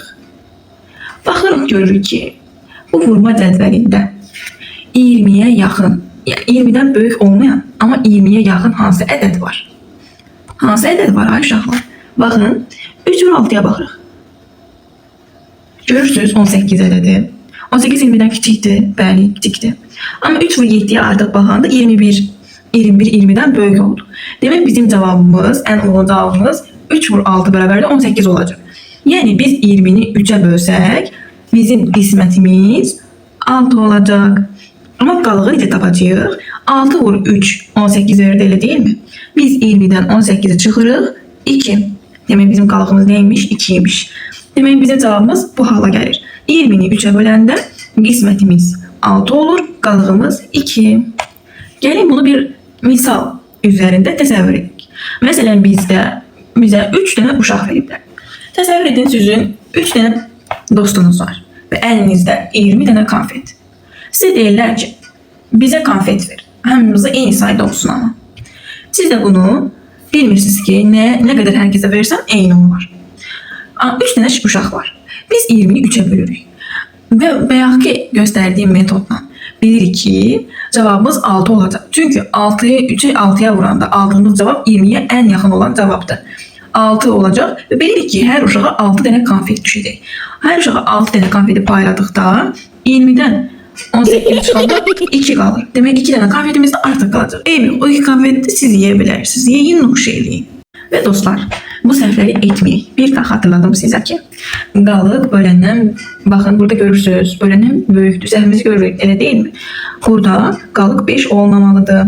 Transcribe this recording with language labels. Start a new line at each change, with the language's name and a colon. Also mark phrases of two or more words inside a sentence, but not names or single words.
Azerbaijani: Baxırıq, görürük ki, bu vurma cədvəlində 20'ye yaxın, yəni 20'dən böyük olmayan, amma 20'ye yaxın hansı ədəd var? Hansı ədəd var ay uşaqlar? Baxın, 3 vur 6'ya baxırıq. Görürsünüz 18 ədədi. 18 20'dən kiçikdir, bəli, kiçikdir. Amma 3 vur 7'ye artıq baxanda 21 20'den böyük oldu.
Turkish: Demek bizim cevabımız, en uygun cevabımız 3 vur 6 beraber de 18 olacak. Yani biz 20'ni 3'e bölsek bizim qismətimiz 6 olacak.
Azerbaijani: Ama qalığı necə tapacağıq? 6 vur 3 18 verir, elə
Turkish: değil mi?
Azerbaijani: Biz 20'den 18'i çıxırıq 2. Demek bizim qalığımız neymiş? 2'ymiş. Demek bizim cevabımız bu hala gəlir. 20'ni 3'e böləndə qismətimiz 6 olur, qalığımız 2. Gelin bunu bir misal üzerinde təsəvvür edik. Məsələn, bizə 3 dənə uşaq veriblər. Təsəvvür edin, sizin 3 dənə dostunuz var və əlinizdə 20 dənə konfet. Sizə deyirlər ki, bizə konfet ver. Hamımıza eyni sayda olsun ama. Siz də bunu bilmirsiniz ki, nə qədər hər kəsə versəm eyni olar. 3 dənə uşaq var. Biz 20'ni 3'e bölürük. Və bayaqki göstərdiyim metodla bilirik ki,
Turkish: cevabımız 6 olacak. Çünkü 6'yı 3'e 6'ya vuranda aldığımız cevap 20'ye en yakın olan cevaptır. 6 olacak ve bilirik ki her uşağa 6 tane konfet düşecek.
Azerbaijani: Her uşağa 6 tane konfeti payladıkta 20'den 18 çıxanda 2 qalır. Demək 2 dənə konfetimiz də artıq qalacaq. Eybi, o 2 konfeti siz yeyə bilərsiniz. Yeyin, nuş eləyin. Və dostlar, bu səhvləri etməyək. Bir daha hatırladım sizə ki, qalıq böləndən, baxın burada görürsünüz, böləndən böyükdür. Səhvimizi görürük, elə deyilmi? Burada qalıq 5 olmamalıdır.